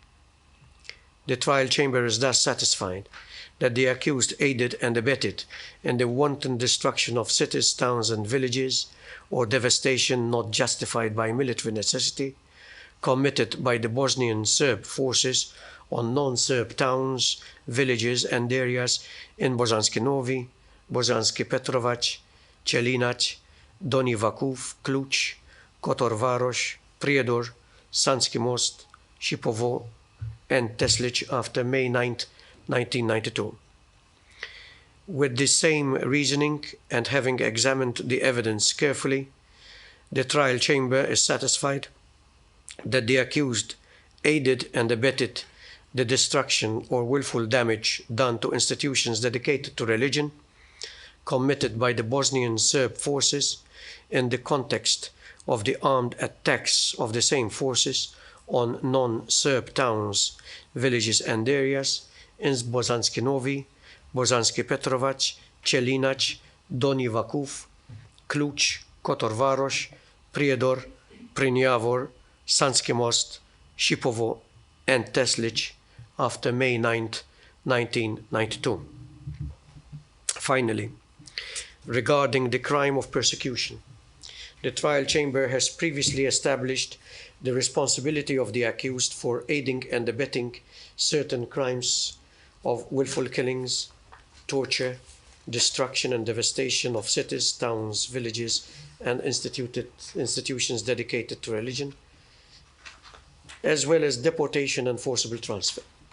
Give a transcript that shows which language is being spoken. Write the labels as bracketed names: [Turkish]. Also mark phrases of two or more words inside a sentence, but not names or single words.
[English] The trial chamber is thus satisfied that the accused aided and abetted in the wanton destruction of cities, towns, and villages, or devastation not justified by military necessity, committed by the Bosnian Serb forces on non-Serb towns, villages, and areas in Bosanski Novi, Bosanski Petrovac, Čelinac, Donji Vakuf, Kluč, Kotor Varoš, Prijedor, Sanski Most, Šipovo, and Teslić after May 9, 1992. With the same reasoning and having examined the evidence carefully, the trial chamber is satisfied that the accused aided and abetted the destruction or willful damage done to institutions dedicated to religion, committed by the Bosnian Serb forces in the context of the armed attacks of the same forces on non-Serb towns, villages, and areas in Bosanski Novi, Bosanski Petrovac, Čelinac, Donji Vakuf, Kluč, Kotor Varoš, Prijedor, Prnjavor, Sanski Most, Šipovo, and Teslić after May 9, 1992. Finally, regarding the crime of persecution, the trial chamber has previously established the responsibility of the accused for aiding and abetting certain crimes of willful killings, torture, destruction and devastation of cities, towns, villages, and institutions dedicated to religion, as well as deportation and forcible transfer.